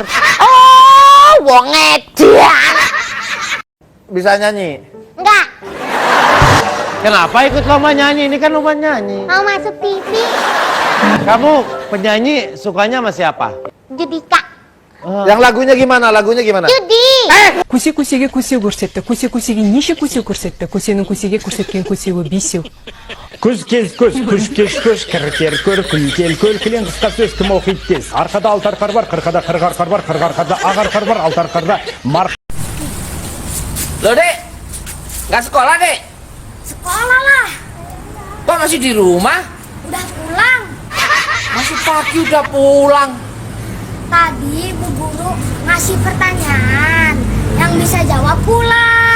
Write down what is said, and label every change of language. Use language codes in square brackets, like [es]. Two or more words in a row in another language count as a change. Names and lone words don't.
[jv] Oh, wong edan. [id] Bisa nyanyi? Enggak. Kenapa ikut lomba nyanyi? Ini kan lomba nyanyi. Mau masuk TV? Kamu penyanyi sukanya sama siapa? Judika. Yang lagunya gimana? Lagunya gimana? Judi. [kk] Куси-кусиге куси көрсетті, куси-кусиге неше куси көрсетті, кусенің кусиге көрсеткен кусиге бесеу. Күз кез көз, күш кеш көш, кір көр, күл кел көл, кілең қысқа сөз кім оқиды тез. Арқада алты арқар бар, қырқада қырық арқар бар, қырық арқарда ақ арқар бар, алты арқарда мар. [id] Loh dek, nggak sekolah dek? Sekolah lah, Kok masih di rumah? udah pulang. Masih pagi udah pulang. Tadi Bu Guru ngasih pertanyaan, yang bisa jawab pulang.